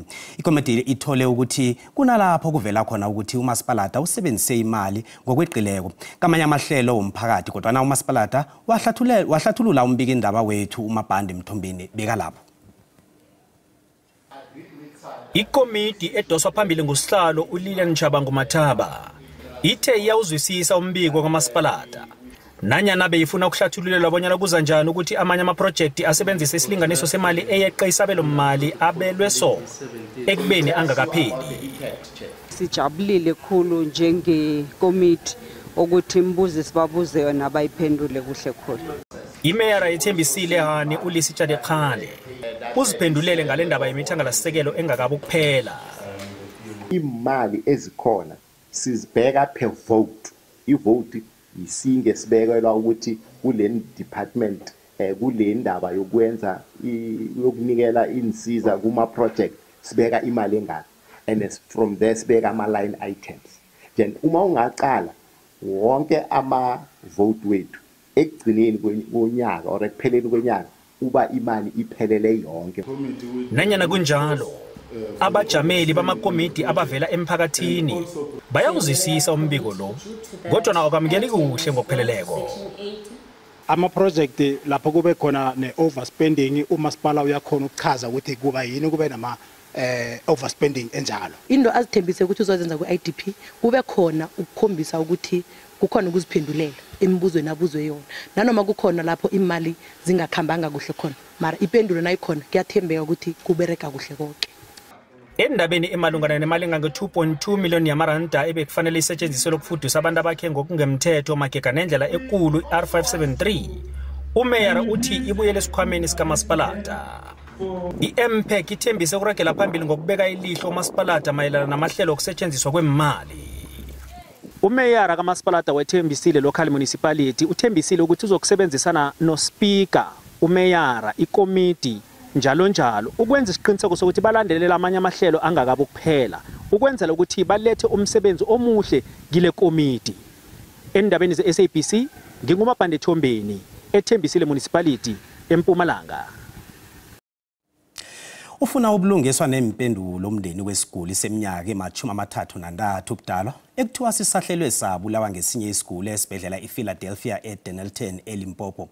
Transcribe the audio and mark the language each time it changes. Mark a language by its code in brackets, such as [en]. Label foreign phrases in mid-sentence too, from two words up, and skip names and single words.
[nr] Ikomiti ithole ukuthi kunalapho kuvela khona ukuthi umasipalata usebenzise imali ngokweqileko kamanye amahlelo omphakathi, kodwa na umasipalata wahlathulula umbiki indaba wethu uMabhande Mthombeni bekalapho. Ikomiti edoswa phambili ngusihlalo uLilian Chabangu Mathaba ithe iyawuzwisisa umbiko kamasipalata nanyana beyifuna ukuhlathululelwa abonyana kuza njani ukuthi amanye amaprojekti asebenzisa isilinganiso semali eyeqe isabelo mali abelwe so ekubeni angakapheli. Sijabulile khulu njengekomiti ukuthi imbuzo sibabuze yona abayiphendule kuhle khulu. Imeyara ethembisile Hani uLisitshade Khale uziphendulele ngale ndaba yemithangalasisekelo engakabi kuphela. [zu] Imali ezikhona sizibheka [en] per vote. [zu] I-vote isinge sibekelwa ukuthi kule department kule ndaba yokwenza yokunikela insiza kuma project sibeka imali engaka, [en] and from there [zu] sibeka ama [en] line items. [zu] Then uma ungaqala wonke ama vote wethu ekugcineni konyaka or ekupheleni konyaka uba imali iphelele yonke. [nr] Nanyana kunjalo abajameli bamakomiti abavela emphakathini bayawuzisisa umbiko lo, kodwa nawo kamukeli kuhle ngokupheleleko. Ama-project lapho kube khona ne-overspending, umasipala uyakhona ukuchaza ukuthi kuba yini kube nama overspending enjalo. Into azithembise ukuthi uzozenza ku-IDP kube khona ukukhombisa ukuthi kukhona ukuziphendulela emibuzweni abuzwe yona, nanoma kukhona lapho imali zingakhambanga kuhle khona, mara ipendulo nayikhona kuyathembeka ukuthi kubereka kuhle konke. Endabeni emalungana nemali engange-2.2 million yamaranda ebekufanele isetshenziswe lokufudisa abantu abakhe ngokungemthetho magega nendlela ekulu R573, umeyara uthi ibuyele esikhwameni sikamasipalata. I-MPEC ithembise ukuragela phambili ngokubeka ilihlo umasipalata mayelana namahlelo okusetshenziswa kwemali. Umeyara kamasipalata wethembisile [en] local municipality [nr] uthembisile ukuthi uzokusebenzisana noSpeaker, umeyara, ikomiti njalo njalo ukwenza isiqiniseko sokuthi balandelela amanye amahlelo angakabi kuphela ukwenzela ukuthi balethe umsebenzi omuhle kile komiti. Endabeni ze-SABC nginguMabhande Mthombeni ethembisile municipality eMpumalanga. ufuna ubulungiswa nempendulo umndeni wesiguli seminyaka ema-33 ubudala ekuthiwa sisahlelwe sabulawa ngesinye isiguli esibhedlela iPhiladelphia eDennilton eLimpopo.